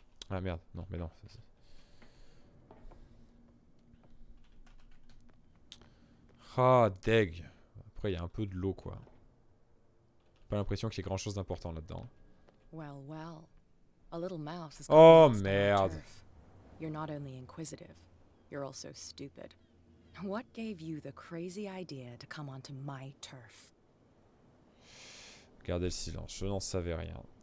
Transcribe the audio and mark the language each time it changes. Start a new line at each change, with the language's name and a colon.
French: Ah merde, non, mais non. Ah, deg. Après, il y a un peu de l'eau, quoi. Pas l'impression qu'il y ait grand chose d'important là-dedans.
English: Well, well. A little mouse has Oh, gotten lost on our
French: merde.
English: turf. You're not only inquisitive, you're also stupid. What gave you the crazy idea to come onto my turf?
French: Gardez le silence, je n'en savais rien.